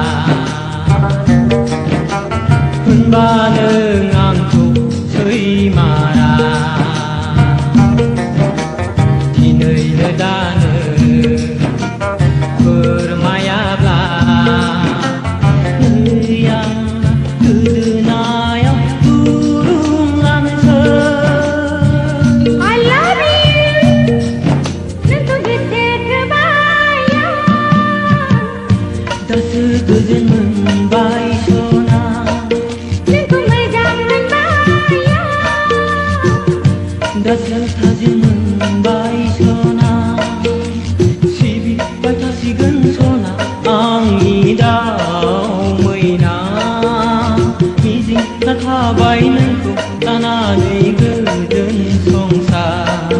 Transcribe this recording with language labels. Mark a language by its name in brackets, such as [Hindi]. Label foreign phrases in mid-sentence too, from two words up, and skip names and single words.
[Bodo] होनबा नों आंखौ सैमारा दिनैनो दानो फोरमायाब्ला नै आं गोदोनायाव खुलुमलांसै [English] I love you [Bodo] नोंखौ गोसो थोबाय दासो गोजोन मोनबाय सना नोंखौ मोजां मोनबाय दासो थाजिम मोनबाय सना सिबिबाय थासिगोन सना आंनि दाउ मैना मिजिं थाबाय नोंखौ लानानै गोजोन संसार